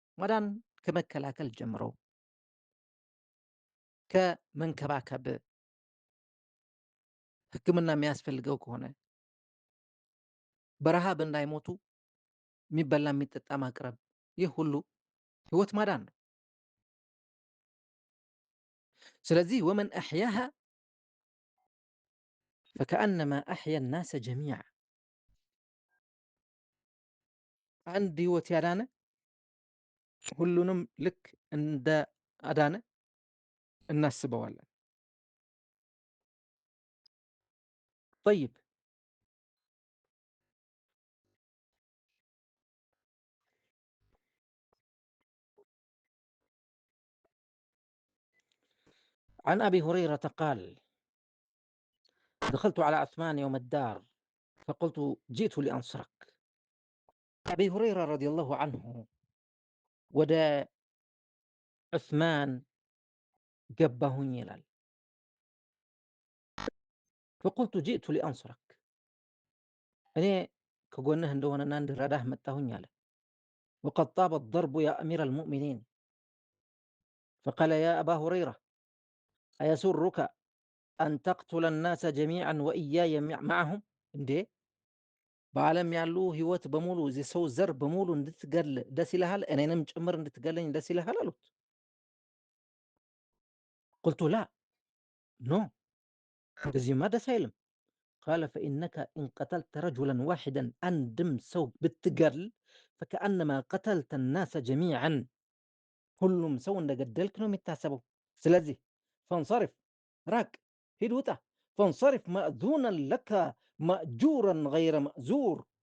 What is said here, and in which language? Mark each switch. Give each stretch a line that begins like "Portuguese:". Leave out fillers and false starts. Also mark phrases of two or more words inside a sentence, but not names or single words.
Amharic: ማዳን ከመከላከል ጀምሮ ከመንከባከብ፣ ሕክምና የሚያስፈልገው ከሆነ በረሃብ እንዳይሞቱ የሚበላ የሚጠጣ ማቅረብ፣ ይህ ሁሉ ህይወት ማዳን ነው። ስለዚህ
Arabic: ومن أحياها فكأنما أحيا الناس جميعا
Amharic: አንድ ህይወት ያዳነ ሁሉንም ልክ እንደ አዳነ እናስበዋለን። طيب،
Arabic: عن أبي هريرة قال: دخلت على عثمان يوم الدار فقلت: جئت لأنصرك. أبي هريرة رضي الله عنه
Amharic: ወደ ዑስማን ገባሁኝ ይላል።
Arabic: فقلت جئت لأنصرك
Amharic: እኔ ከጎንህ እንደሆነና እንድረዳህ መጣሁኝ አለ።
Arabic: وقد طاب الضرب يا أمير المؤمنين فقال: يا أبا هريرة أيسرك أن تقتل الناس جميعا وإياي معهم
Amharic: እንዴ በዓለም ያሉ ህይወት በሙሉ የሰው ዘር በሙሉ እንድትገል ደስ ይልሃል? እኔንም ጭምር እንድትገለኝ ደስ ይልሃል አሉት።
Arabic: قلت لا
Amharic: ኖ እንደዚህማ ደስ አይልም።
Arabic: قال فإنك إن قتلت رجلا واحدا
Amharic: አንድም ሰው ብትገድል
Arabic: فكأنما قتلت الناس جميعا
Amharic: ሁሉም ሰው እንደገደልክ ነው የሚታሰበው። ስለዚህ ፈንሰሪፍ ራቅ፣ ሂድ፣ ውጣ።
Arabic: فانصرف مأذونا لك مأجورا غير مأزور